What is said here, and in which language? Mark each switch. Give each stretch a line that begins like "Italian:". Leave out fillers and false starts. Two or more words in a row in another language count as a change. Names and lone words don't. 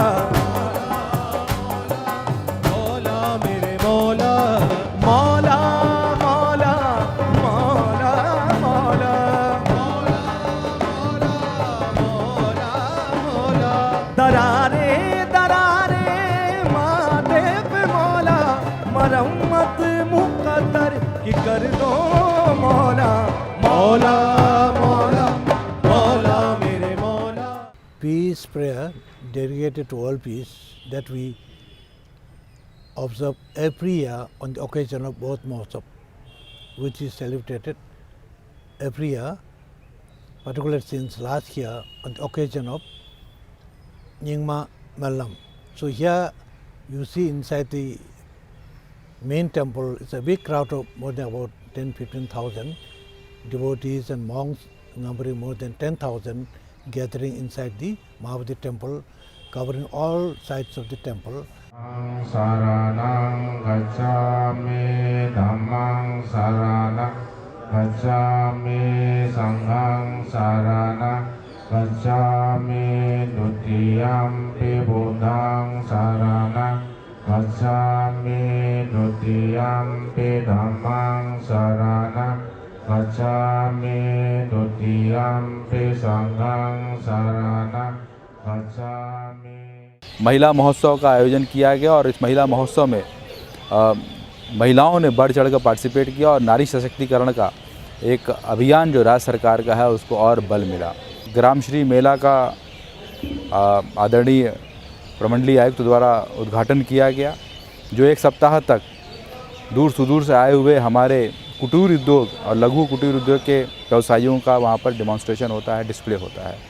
Hindi: मौला मेरे मौला मौला मौला मौला मौला मौला मौला दरारे दरारे माथे पे मौला मरम्मत मुकद्दर की कर दो मौला मौला मौला मौला मेरे मौला.
English: Peace prayer dedicated to world peace that we observe every year on the occasion of Bodh Mahotsav, which is celebrated every year, particularly since last year on the occasion of Nyingma Mellam. So here you see inside the main temple, it's a big crowd of more than about 10-15,000 devotees and monks numbering more than 10,000 gathering inside the Mahavati temple, covering all sides of the temple.
Pali: Saranang gacchami dhammang saranang gacchami sanghang saranang gacchami dutiyampi buddhang saranang gacchami dutiyampi dhammang saranang gacchami dutiyampi sanghang saranang gacchami.
Hindi: महिला महोत्सव का आयोजन किया गया और इस महिला महोत्सव में महिलाओं ने बढ़ चढ़ कर पार्टिसिपेट किया और नारी सशक्तिकरण का एक अभियान जो राज्य सरकार का है उसको और बल मिला. ग्रामश्री मेला का आदरणीय प्रमंडलीय आयुक्त द्वारा उद्घाटन किया गया, जो एक सप्ताह तक दूर सुदूर से आए हुए हमारे कुटीर उद्योग और लघु कुटीर उद्योग के व्यवसायियों का वहाँ पर डिमॉन्स्ट्रेशन होता है, डिस्प्ले होता है.